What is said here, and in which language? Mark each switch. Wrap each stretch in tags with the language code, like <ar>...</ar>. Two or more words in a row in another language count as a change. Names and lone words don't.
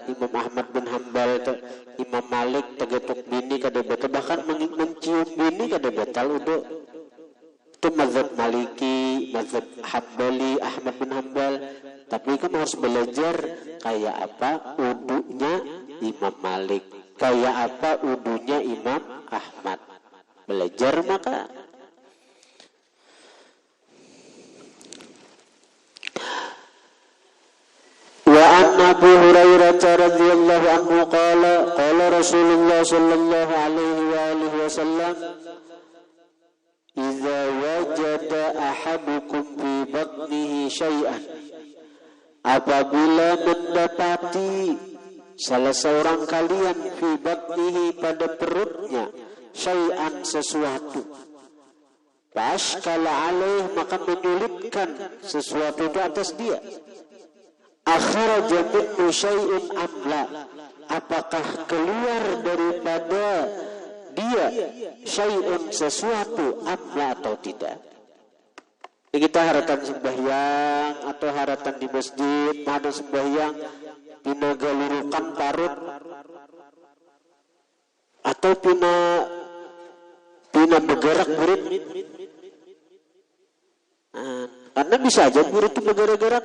<bjn>Imam Ahmad bin Hambal, Imam Malik tegetuk bini kada batal, bahkan mencium bini kada batal udah. Itu mazhab Maliki, mazhab Hambali, Ahmad bin Hambal. Tapi kan harus belajar kayak apa udunya Imam Malik, kayak apa udunya Imam Ahmad. Belajar maka.</bjn> <ar>أبو هريرة رضي الله عنه قال رسول الله صلى الله عليه وسلم إذا وجد أحدكم في بطنه شيئا,</ar> <bjn>apabila mendapati salah seorang kalian</bjn> <ar>في بطنه</ar> <bjn>pada perutnya syai'an sesuatu,</bjn> <ar>فأشكل عليه</ar> <bjn>maka menyulitkan sesuatu itu atas dia,</bjn> <ar>أخرج منه شيء أم لا,</ar> <bjn>apakah keluar daripada dia syai'un sesuatu amla atau tidak. Ini kita haratan sembahyang atau haratan di masjid, ada sembahyang pina galurukan parut atau pina bergerak burit. Karena bisa aja burit itu bergerak-gerak.</bjn>